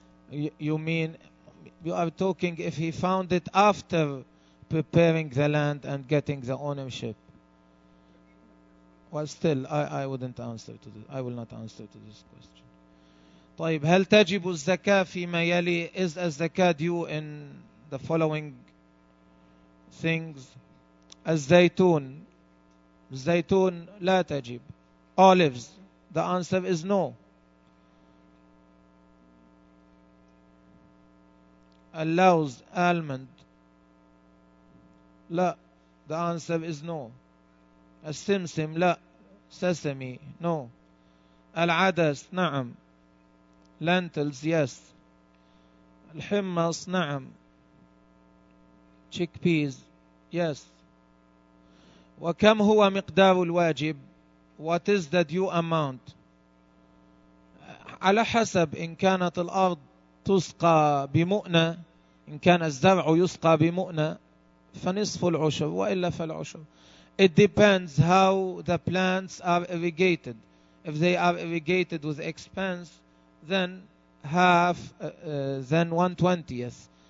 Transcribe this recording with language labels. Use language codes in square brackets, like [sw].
[en] You mean, you are talking if he found it after preparing the land and getting the ownership. Well, still, I wouldn't answer to this. I will not answer to this question. [ar] طيب, هل تجب الزكاة فيما يلي? [en] Is a zakah due in the following things? [ar] الزيتون. الزيتون لا تجب. Olives. [en] The answer is no. Allows almond. لا. The answer is no. [ar] السمسم لا. [en] Sesame no. [ar] العدس نعم. [en] Lentils yes. [ar] الحمص نعم. [en] Chickpeas yes. [ar] وكم هو مقدار الواجب? [en] What is the due amount? [ar] على حسب, إن كانت الأرض تسقى بمؤنة, إن كان الزرع يسقى بمؤنة فنصف العشر وإلا فالعشر. [en] It depends how the plants are irrigated. If they are irrigated with expense, then half, then 1/20.